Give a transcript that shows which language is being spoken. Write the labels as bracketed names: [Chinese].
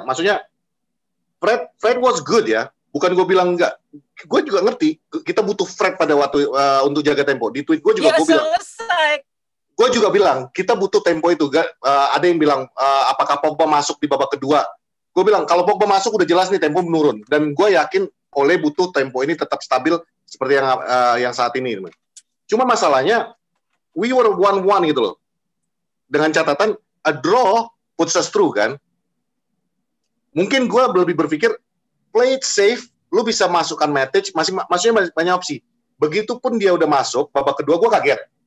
[Indonesian] Maksudnya [English] Fred was good [Indonesian] ya. Bukan gue bilang enggak. Gue juga ngerti kita butuh Fred pada waktu untuk jaga tempo. Di tweet gue juga gue bilang. Gue juga bilang kita butuh tempo itu. Ada yang bilang apakah Pogba masuk di babak kedua? Gue bilang kalau Pogba masuk udah jelas nih tempo menurun. Dan gue yakin Ole butuh tempo ini tetap stabil seperti yang saat ini. Cuma masalahnya [English] we were 1-1 [Indonesian] gitu loh. Dengan catatan [English] a draw puts us through [Indonesian] kan. Mungkin gue lebih berpikir [English] play it safe, [Indonesian] lu bisa masukkan Matic, maksudnya banyak opsi. Begitupun dia udah masuk, babak kedua gue kaget.